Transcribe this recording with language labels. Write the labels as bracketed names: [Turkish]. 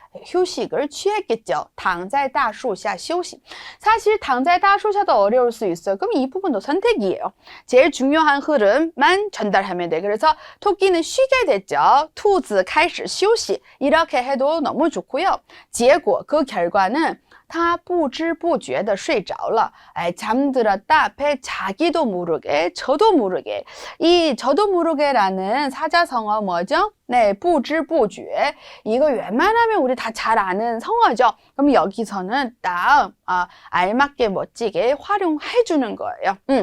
[Korean] 휴식을 취했겠죠. [Chinese] 躺在大树下休息. [Korean] 사실 [Chinese] 躺在大树下 [Korean] 도 어려울 수 있어요. 그럼 이 부분도 선택이에요. 제일 중요한 흐름만 전달하면 돼. 그래서 토끼는 쉬게 됐죠. [Chinese] 兔子开始休息. [Korean] 이렇게 해도 너무 좋고요. [Chinese] 结果 [Korean] 그 결과는 [Chinese] 他不知不觉的睡着了. [Korean] 잠들었다 앞에 자기도 모르게, 저도 모르게. 이 저도 모르게라는 사자성어 뭐죠? 네, [Chinese] 不知不觉. [Korean] 이거 웬만하면 우리 다 잘 아는 성어죠. 그럼 여기서는 딱 알맞게 멋지게 활용해 주는 거예요.